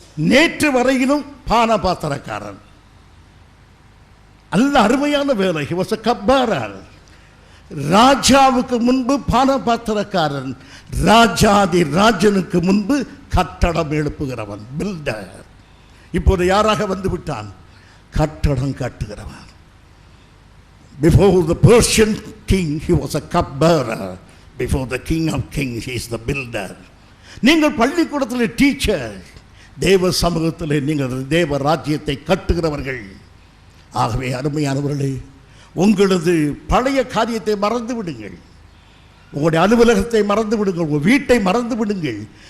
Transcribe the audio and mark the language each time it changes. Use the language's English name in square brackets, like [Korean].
[Tamil] நேற்று வரையிலும் பானபாத்திரக்காரன், நல்ல அருமையான வேலை. [English] He was a cupbearer. [Tamil] ராஜாவுக்கு முன்பு பானபாத்திரக்காரன், ராஜாதி ராஜனுக்கு முன்பு கட்டடம் எழுப்புகிறவன், பில்டர். இப்போது யாராக வந்து விட்டான்? கட்டடம் கட்டுகிறவன். [English] Before the Persian king, he was a cupbearer. Before the king of kings, he is the builder. [Tamil] நீங்கள் பள்ளிக்கூடத்தில் டீச்சர், தேவ சமூகத்தில் நீங்கள் தேவ ராஜ்யத்தை கட்டுகிறவர்கள். ஆகவே அருமையானவர்களே, உங்களது பழைய காரியத்தை மறந்து விடுங்கள், உங்களுடைய அலுவலகத்தை மறந்து விடுங்கள், உங்கள் வீட்டை மறந்து விடுங்கள்.